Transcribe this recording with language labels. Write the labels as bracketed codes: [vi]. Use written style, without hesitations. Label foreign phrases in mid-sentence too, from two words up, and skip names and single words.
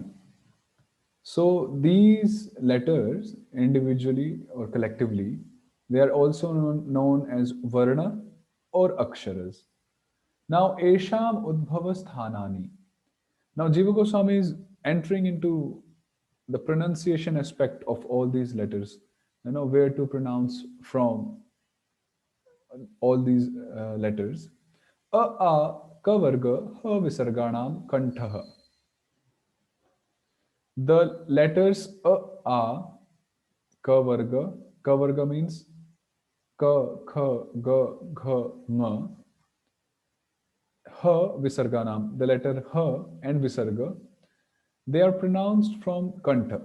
[en] So these letters, individually or collectively, they are also known as varna or aksharas. [sa] Now, Esham Udbhavasthanani. [en] Now, Jiva Goswami is entering into the pronunciation aspect of all these letters, where to pronounce from all these letters. [sa] Ka varga, ha visarganam, kantha. [en] The letters ka varga means [sa] ka, kha, ga, gha, nga. Ha visarganam, [en] the letter ha and visarga, they are pronounced from kantha.